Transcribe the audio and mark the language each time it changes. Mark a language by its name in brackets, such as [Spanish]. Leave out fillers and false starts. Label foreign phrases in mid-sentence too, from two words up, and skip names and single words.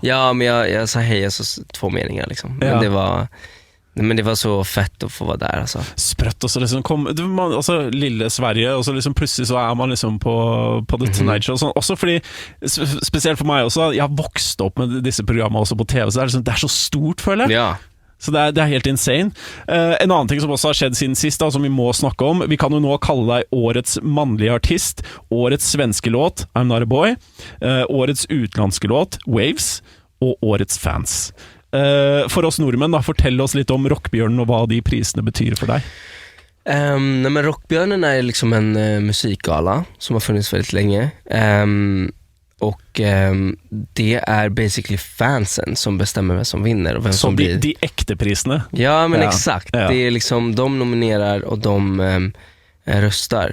[Swedish] Ja, men jag sa hej, alltså 2 meningar liksom. Men det var så fett att få vara där alltså. Sprött, och så liksom alltså lille Sverige, och så liksom plötsligt så är man liksom på The Tonight Show. Och så fordi, speciellt för mig också, jag har vuxit upp med dessa program också på TV, så det är så stort för det. Ja. Så det är helt insane. [Norwegian] En annan ting som också har skjedd siden sist, som vi må snakke om, vi kan jo nå kalle deg årets mannlige artist, årets svenske låt I'm Not A Boy, årets utlandske låt Waves, og årets fans. For oss nordmenn da, fortell oss litt om Rockbjørnen og hva de prisene betyr for deg. [Swedish] Nej, men Rockbjørnen är liksom en musikgala som har funnits väldigt länge. Och det är basically fansen som bestämmer vem som vinner och vem som blir. De äkta priserna. Ja, men exakt. Ja. Det är liksom, de nominerar och de röstar.